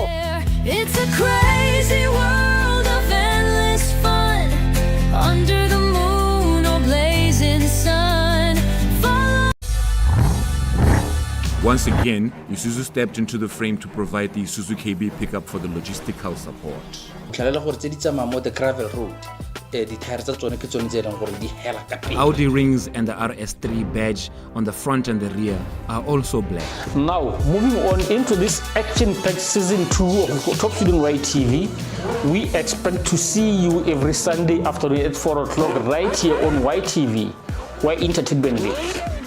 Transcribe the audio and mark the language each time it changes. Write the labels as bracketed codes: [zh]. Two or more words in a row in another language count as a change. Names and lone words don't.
[en] It's a crazy world of endless fun under the moon or blazing sun. Once again, Isuzu stepped into the frame to provide the Isuzu KB pickup for the logistical support. The gravel road [tn] dithaere tsa tsone ke tsone tse e leng gore di hela ka pele. [en] Audi rings and the RS3 badge on the front and the rear are also black. Now, moving on into this action-packed season 2 of Top Student Right TV, we expect to see you every Sunday afternoon at 4 o'clock right here on YTV, where entertainment lives.